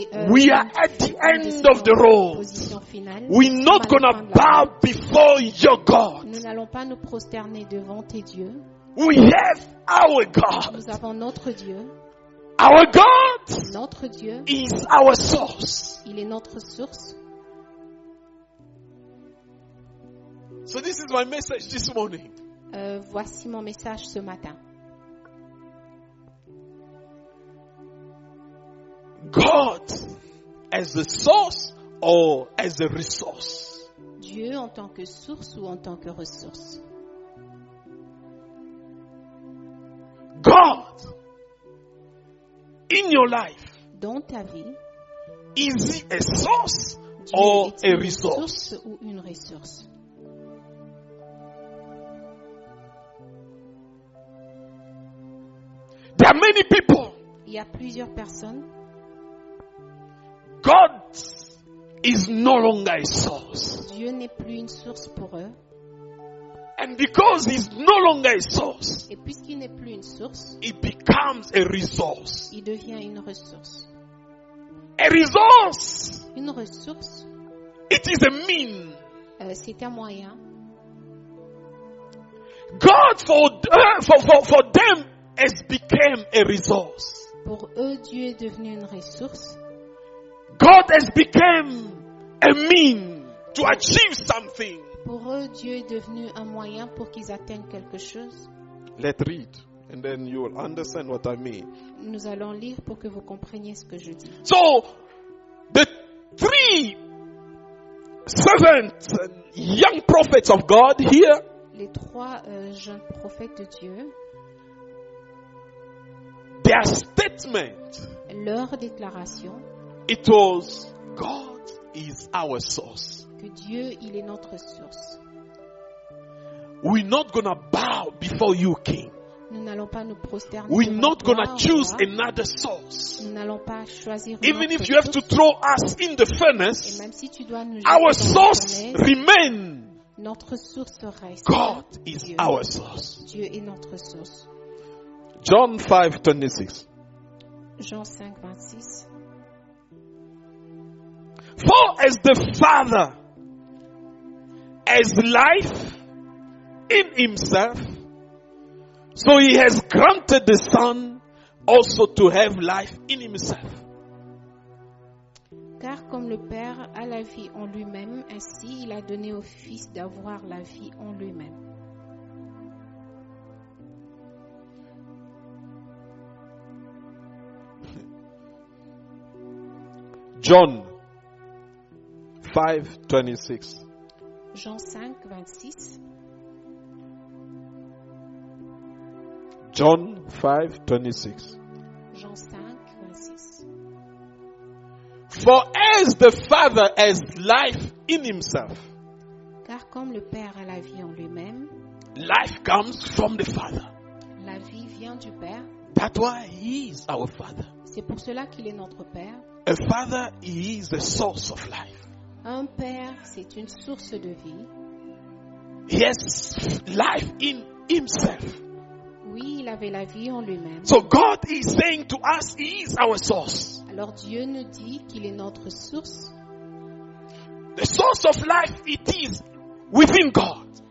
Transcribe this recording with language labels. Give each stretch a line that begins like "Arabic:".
English: We are at the end of the road.
French: Position finale.
English: We're not
French: Nous sommes à la fin de la
English: bow before your God.
French: Nous n'allons pas nous prosterner devant tes dieux.
English: We have our God.
French: Nous avons notre Dieu.
English: Our God
French: Notre Dieu,
English: is our source.
French: il est notre source.
English: So this is my message this morning.
French: Voici mon message ce matin.
English: God as the source or as a resource?
French: Dieu en tant que source ou en tant que ressource?
English: God in your life,
French: Dans ta vie,
English: is he a source
French: Dieu
English: or
French: est
English: a
French: une
English: resource?
French: source ou une ressource?
English: There are many people.
French: Il y a plusieurs personnes.
English: God is no longer a source.
French: Dieu n'est plus une source pour eux.
English: And because he's no longer a source,
French: Et puisqu'il n'est plus une source,
English: it becomes a resource.
French: il devient une ressource.
English: A resource,
French: Une ressource,
English: it is a mean.
French: c'est un moyen.
English: God for them has become a resource.
French: Pour eux, Dieu est devenu une ressource.
English: God has become a mean to achieve something.
French: Pour eux, Dieu est devenu un moyen pour qu'ils atteignent quelque chose.
English: Let's read, and then you will understand what I mean.
French: Nous allons lire pour que vous compreniez ce que je dis.
English: So, the three servants and young prophets of God here,
French: Les trois jeunes prophètes de Dieu,
English: their statement,
French: leur déclaration
English: it was, God is our source.
French: que Dieu, il est notre source.
English: We're not gonna bow before you, King.
French: Nous n'allons pas nous prosterner
English: We're
French: devant
English: not
French: toi,
English: gonna choose
French: roi.
English: another source.
French: Nous n'allons pas choisir une
English: Even
French: autre
English: if you have to
French: source.
English: throw us in the
French: Et
English: furnace,
French: même si tu dois nous jeter
English: our
French: dans la
English: source
French: fournaise,
English: remain.
French: notre source reste.
English: God is
French: Dieu.
English: our source.
French: Dieu est notre source.
English: John 5:26.
French: Jean 5, 26.
English: For as the Father has life in himself, so he has granted the Son also to have life in himself.
French: Car comme le Père a la vie en lui-même, ainsi il a donné au Fils d'avoir la vie en lui-même.
English: John 5:26.
French: Jean 5, 26.
English: John 5:26.
French: Jean 5, 26.
English: For as the Father has life in himself,
French: Car comme le Père a la vie en lui-même,
English: Life comes from the Father.
French: la vie vient du Père.
English: That's why he is our Father.
French: C'est pour cela qu'il est notre Père.
English: A Father, he is the source of life.
French: Un Père, c'est une source de vie.
English: He has life in himself.
French: Oui, il avait la vie en lui-même.
English: So God is saying to us, he is our source.
French: Alors Dieu nous dit qu'il est notre source.
English: The source of life, it is within God.